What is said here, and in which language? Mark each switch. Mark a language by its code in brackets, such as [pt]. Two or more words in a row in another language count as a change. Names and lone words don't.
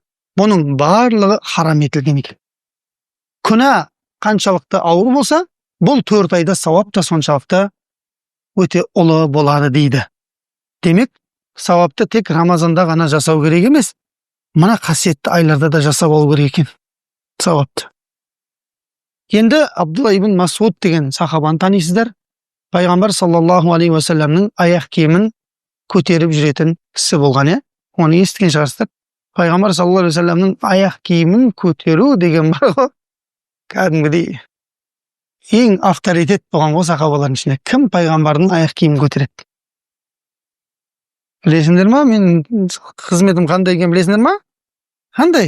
[kk] Бұның барлығы харам етілген екен. Күнә қаншалықты ауыр болса, бұл 4 айда сауап та соншалықты өте ұлы болады дейді. Демек, сауапты тек Рамазанда ғана жасау керек емес, мына қасиетті айларда да жасап алу керек екен сауапты. Енді Абдулла ибн Масуд деген сахабаны танисыздар. Пайғамбар [ar] صلى الله عليه وسلم [kk] аяқ киімін көтеріп жүретін кісі болған, оны естіген шығарсыздар. Пайғамбар [ar] صلى الله عليه وسلم [kk] аяқ киімін көтеру деген бар ғой. Кәдімгідей ең авторитет болған ғой сахабалардың ішінде. Кім пайғамбардың аяқ киімін көтереді? Білесіңдер ма? Мен қызметім қандай екенін білесіңдер ма? Қандай?